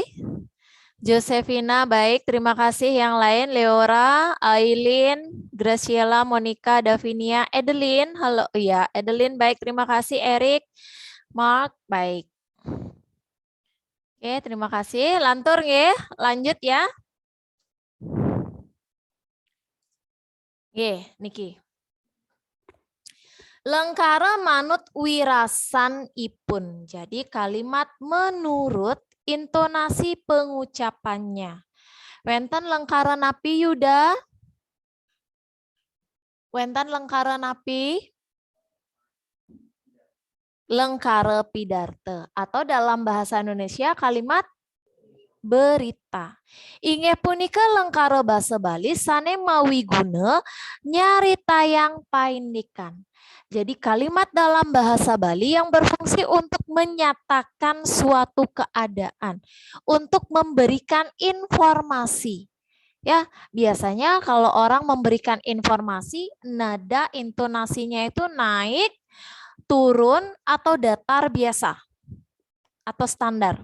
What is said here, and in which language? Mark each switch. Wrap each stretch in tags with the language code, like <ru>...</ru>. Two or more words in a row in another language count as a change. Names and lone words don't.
<id>Josefina, baik, terima kasih. Yang lain, Leora, Aileen, Graciela, Monica, Davinia, Edelin, halo, ya, Edelin, baik, terima kasih. Eric, Mark, baik. Oke, terima kasih. Lantur ya, lanjut ya.</id> <ban>Niki. Lengkara manut wirasan ipun.</ban> <id>Jadi kalimat menurut intonasi pengucapannya.</id> <ban>Wenten lengkara napi Yuda? Wenten lengkara napi? Lengkara pidarte.</ban> <id>Atau dalam bahasa Indonesia kalimat berita.</id> <ban>Inge punika lengkara basa Bali sane mawi guna nyarita yang paindikan.</ban> <id>Jadi kalimat dalam bahasa Bali yang berfungsi untuk menyatakan suatu keadaan, untuk memberikan informasi. Ya, biasanya kalau orang memberikan informasi, nada intonasinya itu naik, turun atau datar biasa atau standar.</id>